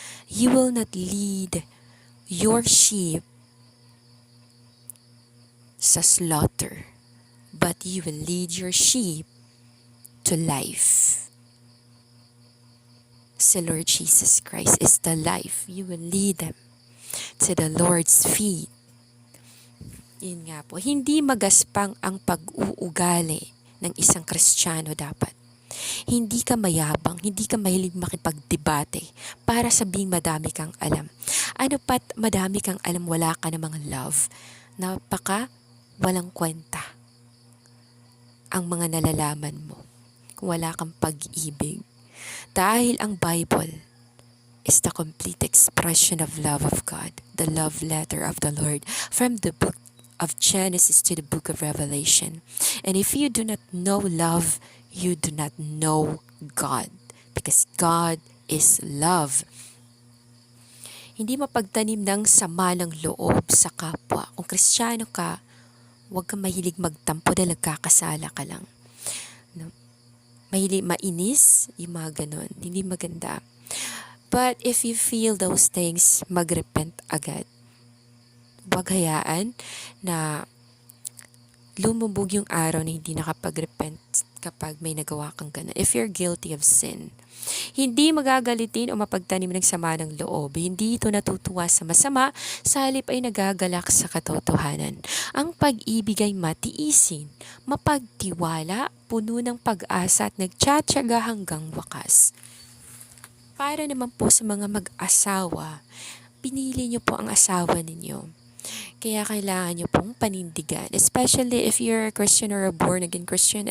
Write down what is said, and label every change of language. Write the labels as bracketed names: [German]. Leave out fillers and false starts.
[English] You will not lead your sheep sa slaughter, but you will lead your sheep to life. Si Lord Jesus Christ is the life. You will lead them to the Lord's feet. [Filipino] Yun nga po, hindi magaspang ang pag-uugali ng isang Kristiyano dapat. Hindi ka mayabang, hindi ka mahilig makipagdebate para sabing madami kang alam. Ano pat madami kang alam, wala ka namang love. Napaka walang kwenta ang mga nalalaman mo kung wala kang pag-ibig. Dahil ang [English] Bible is the complete expression of love of God, the love letter of the Lord from the book of Genesis to the book of Revelation. And if you do not know love, you do not know God, because God is love. [Filipino] Hindi mapagtanim ng sama ng loob sa kapwa. Kung Kristiyano ka, huwag kang mahilig magtampo dahil nagkakasala ka lang. Mahilig mainis, yung mga ganun. Hindi maganda. [English] But if you feel those things, [Filipino] mag-repent agad. Huwag hayaan na lumubog yung araw na hindi nakapag-repent kapag may nagawa kang ganun. [English] If you're guilty of sin, [Filipino] hindi magagalitin o mapagtanim ng sama ng loob. Hindi ito natutuwa sa masama, sa halip ay nagagalak sa katotohanan. Ang pag-ibig ay matiisin, mapagtiwala, puno ng pag-asa at nagtsatsaga hanggang wakas. Para naman po sa mga mag-asawa, pinili niyo po ang asawa ninyo. Kaya kailangan nyo pong panindigan. [English] Especially if you're a Christian or a born-again Christian.